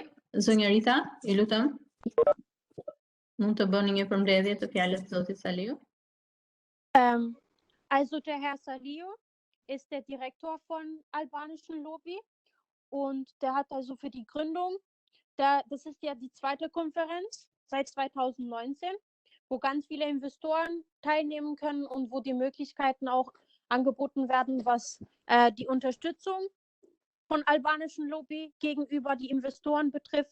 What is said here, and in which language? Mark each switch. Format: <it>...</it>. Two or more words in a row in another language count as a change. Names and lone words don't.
<sq>Zonja Rita, i lutem. Mund të bëni një përmbledhje të fjalës së zotit Salihu?</sq> <de>Also der Herr Salihu ist der Direktor von Albanischen Lobby und der hat also für die Gründung, das ist ja die zweite Konferenz seit 2019, wo ganz viele Investoren teilnehmen können und wo die Möglichkeiten auch angeboten werden, was die Unterstützung von albanischen Lobby gegenüber die Investoren betrifft.</de>